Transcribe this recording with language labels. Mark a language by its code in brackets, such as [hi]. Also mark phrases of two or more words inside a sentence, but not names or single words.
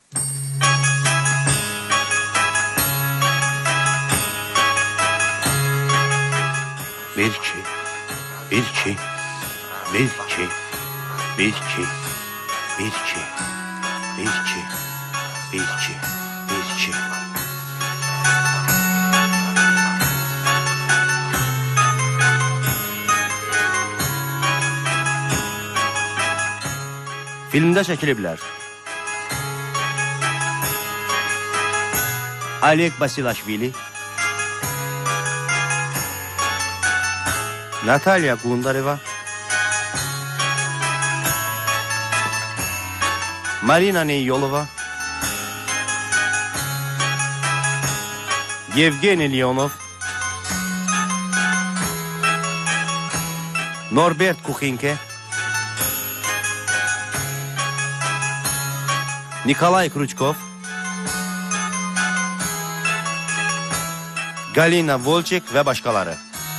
[az] Bir iki, bir iki, bir iki, bir iki, bir iki, bir iki, bir iki, bir iki. Filmdə çəkiliblər. Oleg Basilashvili, Natalya Gundareva, Marina Neyolova, Yevgeniy Leonov, Norbert Kukhinke, Nikolay Kruchkov, Galina Volchek və başqaları.